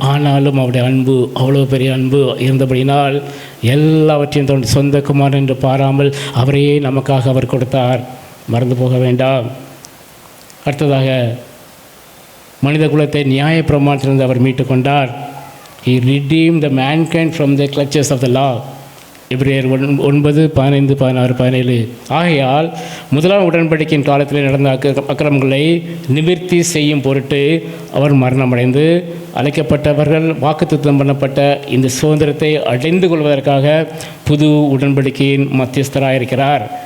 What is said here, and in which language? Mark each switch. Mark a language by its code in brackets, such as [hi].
[ta] ஆனாலும் அவருடைய அன்பு அவ்வளோ பெரிய அன்பு இருந்தபடினால் எல்லாவற்றையும் தன்னுடைய சொந்த குமாரன் என்று பாராமல் அவரையே நமக்காக அவர் கொடுத்தார். மறந்து போக வேண்டாம். அடுத்ததாக மனித குலத்தை நியாய பிரமாணத்திலிருந்து அவர் மீட்டு கொண்டார். [en] He redeemed the mankind from the clutches of the law. [ta] எபிரேயர் 9:15-16-17. ஆகையால் முதலாம் உடன்படிக்கையின் காலத்தில் நடந்த அக்கிரமங்களை நிவர்த்தி செய்யும் பொருட்டு அவர் மரணமடைந்து அழைக்கப்பட்டவர்கள் வாக்குத்தத்தம் பண்ணப்பட்ட இந்த சுதந்திரத்தை அடைந்து கொள்வதற்காக புது உடன்படிக்கையின் மத்தியஸ்தராயிருக்கிறார்.